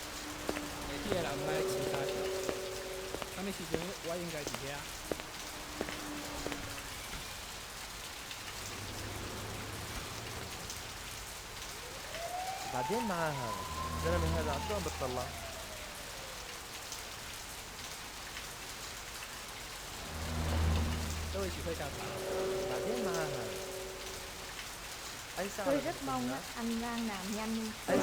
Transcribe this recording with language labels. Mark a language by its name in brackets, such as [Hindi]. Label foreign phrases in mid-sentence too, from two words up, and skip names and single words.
[Arabic] بعدين معاه هذا الزلمه هذا شلون بتطلع بعدين معاه هذا [Vietnamese] Tôi rất mong anh Lan làm nhanh đi.